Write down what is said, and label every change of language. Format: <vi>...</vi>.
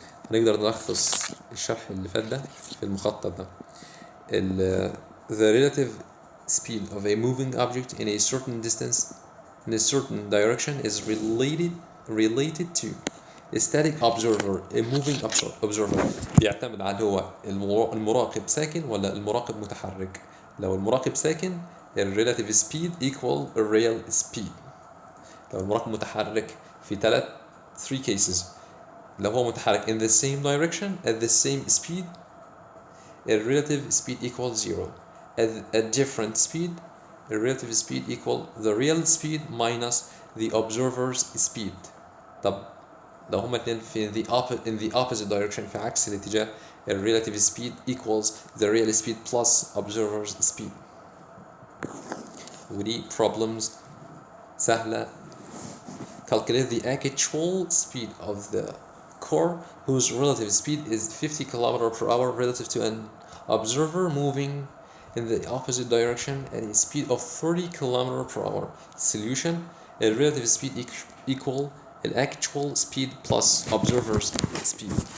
<ar>هنقدر نلخص الشرح اللي فات ده في المخطط ده.</ar> <en>The relative speed of a moving object in a certain distance in a certain direction is related to a static observer, a moving observer.</en> <ar>بيعتمد على هو المراقب ساكن ولا المراقب متحرك. لو المراقب ساكن ال</ar> <en>relative speed equal a real speed.</en> <ar>لو المراقب متحرك في 3 cases. لو هو متحرك</ar> <en>in the same direction at the same speed a relative speed equals 0. At different speed a relative speed equal the real speed minus the observer's speed.</en> <ar>طب لو هما اتنين في</ar> <en>in the opposite direction</en> <ar>في عكس الاتجاه</ar> <en>a relative speed equals the real speed plus observer's speed.</en> <ar>ودي problems سهلة.</ar> <en>Calculate the actual speed of the car whose relative speed is 50 km per hour relative to an observer moving in the opposite direction at a speed of 30 km per hour. Solution: a relative speed equal the actual speed plus observer's speed.</en>